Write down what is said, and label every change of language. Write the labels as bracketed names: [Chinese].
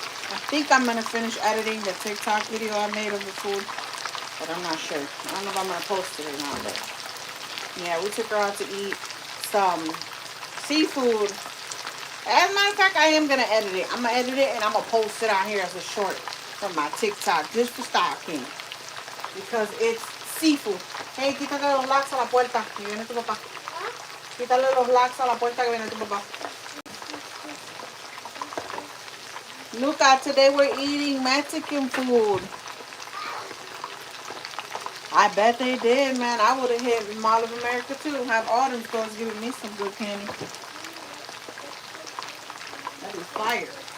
[English] I think I'm going to finish editing the TikTok video I made of the food. But I'm not sure. I don't know if I'm going to post it or not. But yeah, we took her out to eat some seafood. As a matter of fact, I am going to edit it. I'm going to edit it and I'm going to post it out here as a short from my TikTok. Just for stalking. Because it's seafood. [Spanish] Hey, quítate los locks a la puerta. Que viene tu papá. Quítale los locks a la puerta que viene tu papá. [English] Luca, today we're eating Mexican food. I bet they did, man. I would have hit Mall of America too. Have all them stores giving me some good candy. That is fire.